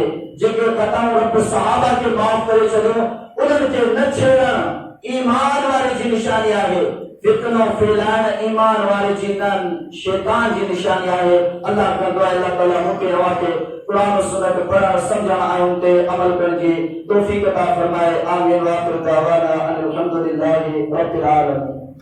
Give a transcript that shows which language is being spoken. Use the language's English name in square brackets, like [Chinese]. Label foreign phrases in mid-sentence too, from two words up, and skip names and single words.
[Sindhi] जेके ख़ताऊं रब सहाबा खे माफ़ करे छॾियो उन्हनि खे न छेड़णु ईमान वारे जी निशानी आहे। फितनो फैलाइण ईमान वारे जी न शैतान जी निशानी आहे। अल्लाह कंदो आहे अल्लाह ताला मूंखे अव्हांखे क़ुरान सुन्नत पढ़णु सम्झणु ऐं उन ते अमल करण जी तौफ़ीक़ अता फ़रमाए। आमीन। [Arabic] وآخر دعوانا أن الحمد لله رب العالمين.